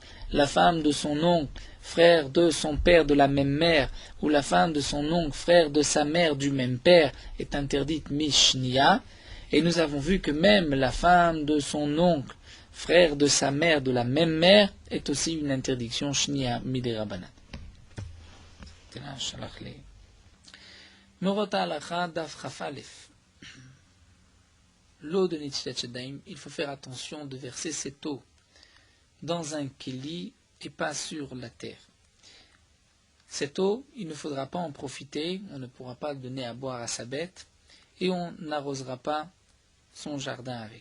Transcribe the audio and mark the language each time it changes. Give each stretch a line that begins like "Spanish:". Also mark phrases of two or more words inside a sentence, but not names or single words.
French: La femme de son oncle, frère de son père de la même mère, ou la femme de son oncle, frère de sa mère du même père, est interdite mishnia. Et nous avons vu que même la femme de son oncle, frère de sa mère de la même mère, est aussi une interdiction
Hebrew: שנייה מדרבנן. Morota alacha daf chafalef.
French: L'eau de
Hebrew: נטילת ידיים,
French: il faut faire attention de verser cette eau dans un keli et pas sur la terre. Cette eau, il ne faudra pas en profiter, on ne pourra pas donner à boire à sa bête et on n'arrosera pas son jardin avec.